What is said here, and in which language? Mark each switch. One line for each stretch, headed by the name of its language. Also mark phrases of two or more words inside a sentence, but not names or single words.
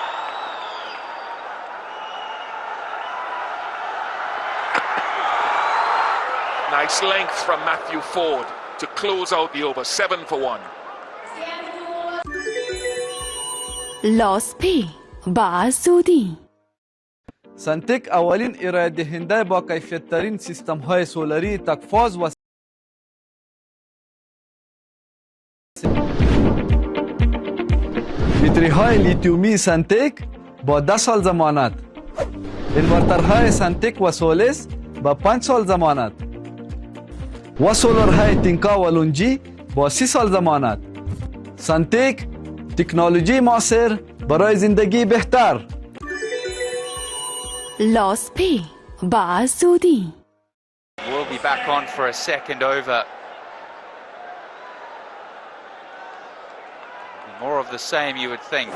English: Nice length from Matthew Ford to close out the over, 7 for 1. لॉस पे बासूदी
Persian: سنتک اولین ارائه دهنده با کیفیت ترین سیستم های سولری تکفاز و بیتری های لیتیومی سنتک با 10 سال ضمانت، انورترهای سنتک و سولس با 5 سال ضمانت و سولرهای تینکا و لونجی با 30 سال ضمانت. سنتک تکنولوژی معاصر برای زندگی بهتر. لॉस पे बासूदी
English: We'll be back on for a second over. More of the same, you would think.